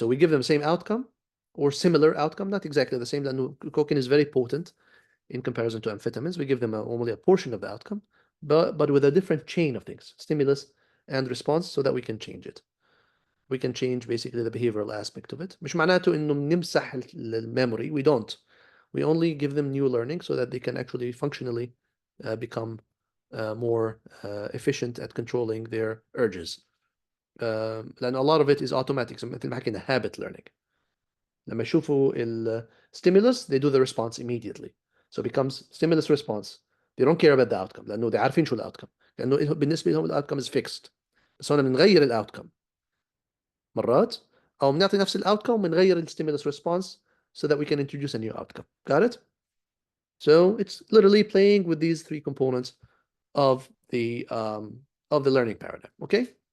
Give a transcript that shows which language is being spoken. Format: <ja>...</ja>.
<en>So we give them the same outcome or similar outcome, not exactly the same. Cocaine is very potent in comparison to amphetamines. We give them only a portion of the outcome, but with a different chain of things, stimulus and response, so that we can change it. We can change basically the behavioral aspect of it.</en> <ar>مش معناته إنه بنمسح memory.</ar> <en>We don't. We only give them new learning so that they can actually functionally become more efficient at controlling their urges.</en> <ar>لأن</ar> <en>a lot of it is automatic.</en> <ar>مثل ما حكينا,</ar> <en>habit learning.</en> <ar>لما يشوفوا</ar> <en>stimulus, they do the response immediately. So it becomes stimulus response. They don't care about the outcome</en> <ar>لأنه</ar> <en>they</en> <ar>عارفين شو الoutcome. لأنه بالنسبة لهم الoutcome</ar> <en>is fixed.</en> <ar>بس هون بنغير الoutcome مرات, أو بنعطي نفس الoutcome وبنغير</ar> <en>stimulus response so that we can introduce a new outcome. Got it? So it's literally playing with these three components of the learning paradigm. Okay.</en>